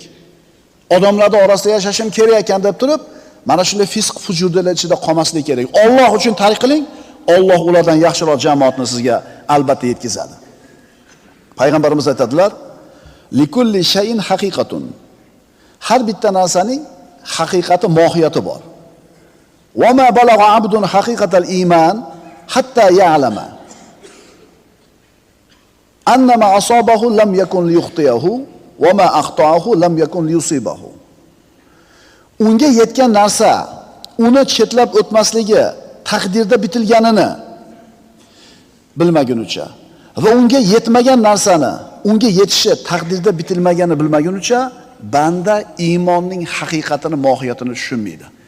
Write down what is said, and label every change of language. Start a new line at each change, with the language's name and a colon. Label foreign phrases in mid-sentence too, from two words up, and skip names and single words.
Uzbek: Odamlarning orasida yashashim kerak ekan deb turib, mana shunday fisq fujurlar ichida qolmaslik kerak. Alloh uchun tark qiling, Alloh ulardan yaxshiroq jamoatni sizga albatta yetkazadi. Payg'ambarimiz aytadilar:
Arabic: "لكل شيء حقيقة."
Uzbek: Har bitta narsaning haqiqati, mohiyati bor.
Arabic: "وما بلغ عبد حقيقة الإيمان حتى يعلم أن ما أصابه لم يكن ليخطئه وما أخطأه لم يكن ليصيبه."
Uzbek: Unga yetgan narsa, uni chetlab o'tmasligi, taqdirda bitilganini bilmagunicha va unga yetmagan narsani, unga yetishi taqdirda bitilmaganini bilmagunicha banda iymonning haqiqatini, mohiyatini tushunmaydi.